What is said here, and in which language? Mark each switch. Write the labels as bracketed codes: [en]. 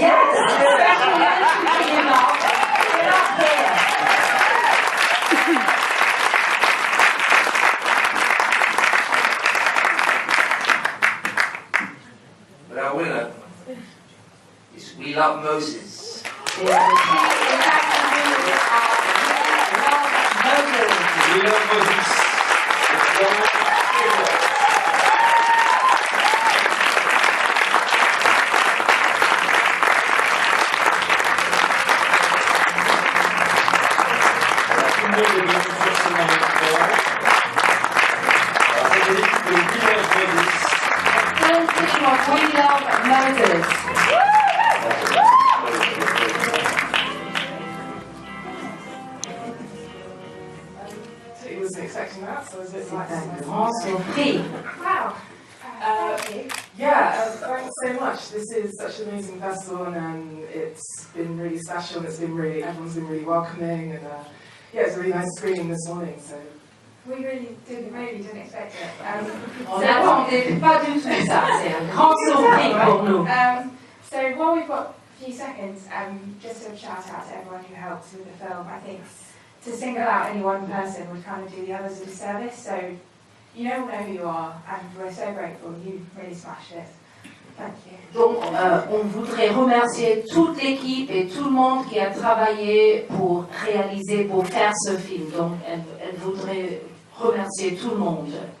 [en] Yes, special mention to you, Mark. Get up there. but our winner is We Love Moses. [fr] Et le film est attribué à Love Moses. [en] We Love Moses. [fr] Tout le monde est venu forcément avec toi. Alors, c'est l'équipe de We Love Moses. [en] Film team of We Love Moses. He wasn't expecting that, so I was a bit [fr] C'est [en] like, [fr] un grand surprise. [en] wow. Thanks so much. This is such an amazing festival, and it's been really special. And everyone's been really welcoming, and it's a really nice screening this morning. So We really didn't expect it. [fr] On n'attendait pas du tout ça. C'est un grand surprise pour nous. [en] So while we've got a few seconds, just a shout out to everyone who helped with the film. I think to single out any one person would kind of do the others a disservice. So you all know who you are, and we're so grateful. You really smashed it. Thank you. [fr] Donc, on voudrait remercier toute l'équipe et tout le monde qui a travaillé pour réaliser, pour faire ce film. Donc, elle voudrait remercier tout le monde.